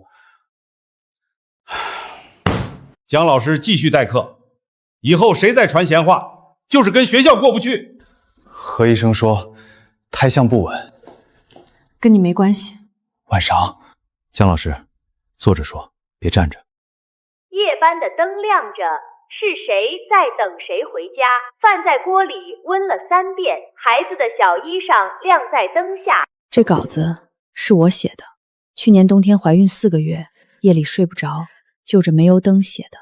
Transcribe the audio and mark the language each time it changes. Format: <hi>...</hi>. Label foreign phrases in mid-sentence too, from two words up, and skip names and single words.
<zh>姜老師繼續代課，以後誰再傳閒話，就是跟學校過不去。何醫生說胎相不穩，跟你沒關係。晚上，姜老師坐着說，別站着。夜班的燈亮着，是誰在等誰回家？飯在鍋裡溫了3遍，孩子的小衣裳晾在燈下。這稿子是我寫的，去年冬天懷孕4個月，夜裡睡不着，就着煤油燈寫的。</zh>